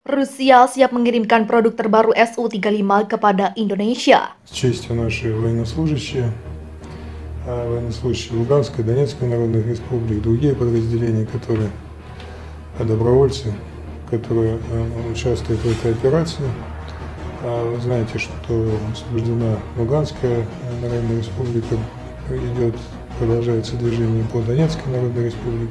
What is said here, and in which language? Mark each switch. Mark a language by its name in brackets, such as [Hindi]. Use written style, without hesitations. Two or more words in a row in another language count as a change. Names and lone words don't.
[Indonesian] Rusia siap mengirimkan produk terbaru Su-35 kepada Indonesia. [Russian] С честью наши военнослужащие Луганской, Донецкой народных республик, другие подразделения, которые добровольцы, которые участвуют в этой операции. Вы знаете, что освобождена Луганская народная республика, продолжается движение по Донецкой народной республике.